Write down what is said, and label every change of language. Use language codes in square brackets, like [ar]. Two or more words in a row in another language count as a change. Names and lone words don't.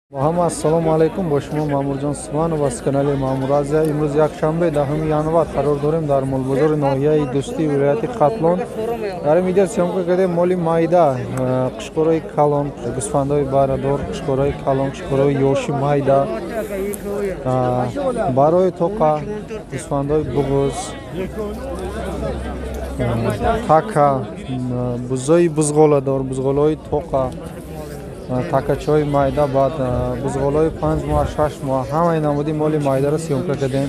[tg] Muhammad [ar] السلام عليكم. [tg] Бо шумо Маъмурҷон Усмонов ва канали Маъмур Азия. Имрӯз якшанбе 10 январ қарор дорем дар Молбозори ноҳияи Дӯстӣ вилояти Қатлон. Дар ин видео сёмка кардем моли майда, қушқорои калон, гӯсфандои барадор, қушқорои калон, қушқорои ёши майда, барои тоқа, гӯсфандои буғуз, така, бузои бузғоладор, бузғолои тоқа, такачои майда, баъд бузғолои 5 моҳ 6 моҳ ҳамаи намуди моли майдаро сёмка кардем.